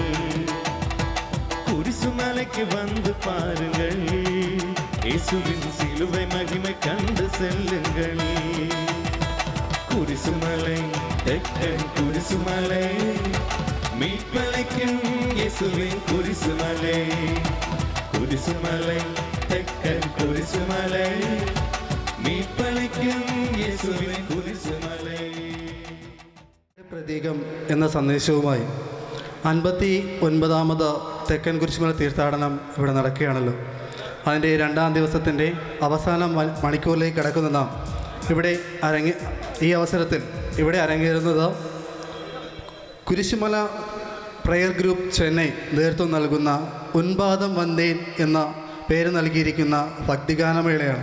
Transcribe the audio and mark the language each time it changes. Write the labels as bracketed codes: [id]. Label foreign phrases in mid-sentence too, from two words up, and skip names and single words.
[ta] குரிசுமலைக்கு வந்து பாருங்கள், இயேசுவின் சிலுவை மகிமை கண்டு செல்லுங்கள். குரிசுமலை, தெக்கன் குரிசுமலை, மீட்பளிக்கும் இயேசுவின் குரிசுமலை. குரிசுமலை, தெக்கன் குரிசுமலை, மீட்பளிக்கும் இயேசுவின் குரிசுமலை. [ml] പ്രതീകം എന്ന സന്ദേശവുമായി 59ാമത് തെക്കൻ കുരിശുമല തീർത്ഥാടനം ഇവിടെ നടക്കുകയാണല്ലോ. അതിൻ്റെ 2ാം ദിവസത്തിൻ്റെ അവസാന മണിക്കൂറിലേക്ക് കടക്കുന്ന നാം ഇവിടെ ഈ അവസരത്തിൽ ഇവിടെ അരങ്ങേറുന്നത് കുരിശുമല പ്രയർ ഗ്രൂപ്പ് ചെന്നൈ നേതൃത്വം നൽകുന്ന ഉൻപാദം വന്ദേൻ എന്ന പേര് നൽകിയിരിക്കുന്ന ഭക്തിഗാനമേളയാണ്.